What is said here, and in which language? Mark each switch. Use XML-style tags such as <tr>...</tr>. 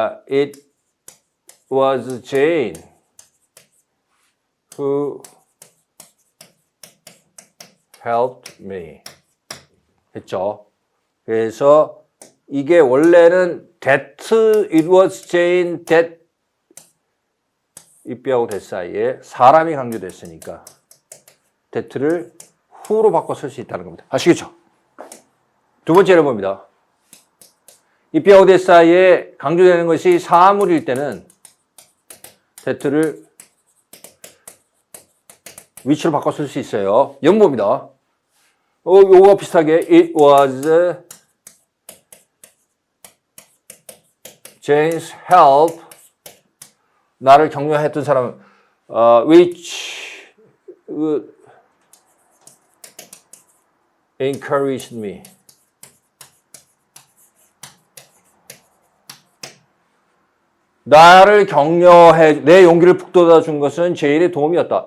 <en>It was Jane who helped me.</en> <ko>했죠. 그래서 이게 원래는 that it was Jane that it be하고 that 사이에 사람이 강조됐으니까 that를 who로 바꿔 쓸 수 있다는 겁니다. 아시겠죠? 두 번째를 봅니다. it be하고 that 사이에 강조되는 것이 사물일 때는 that를 위치로 바꿔 쓸 수 있어요. 예문 봅니다. 요거 비슷하게</ko> <en>it was Jane's help.</en> <ko>나를 격려했던 사람</ko> <en>which encouraged me.</en> <ko>나를 격려해, 내 용기를 북돋아 준 것은 제인의 도움이었다.</ko>